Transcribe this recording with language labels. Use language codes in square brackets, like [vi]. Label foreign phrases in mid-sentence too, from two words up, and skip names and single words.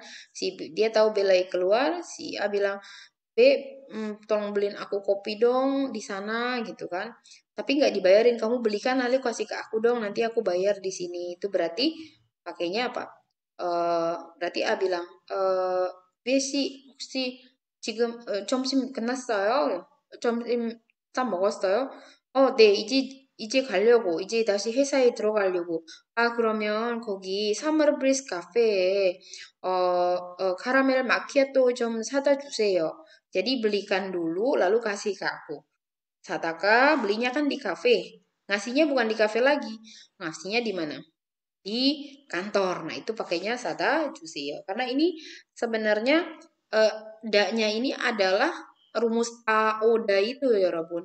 [id] Dia tahu B lagi keluar, si A bilang, B, tolong beliin aku kopi dong di sana gitu kan. Tapi nggak dibayarin, kamu belikan lalu kasih ke aku dong, nanti aku bayar di sini. Itu berarti pakainya apa? Berarti A bilang, [ko] B 혹시 지금 점심 끝났어요? 점심 다 먹었어요? 네, 이제 가려고, 이제 다시 회사에 들어가려고. 그러면 거기 사마르 브리스 카페에 카라멜 마키아토 좀 사다 주세요. [id] Jadi belikan dulu lalu kasih ke aku. Sataka belinya kan di kafe. Ngasihnya bukan di kafe lagi. Ngasihnya di mana? Di kantor. Nah, itu pakainya [ko] 사다 주세요. [id] Karena ini sebenarnya eh, da-nya ini adalah rumus AODA itu ya Robun.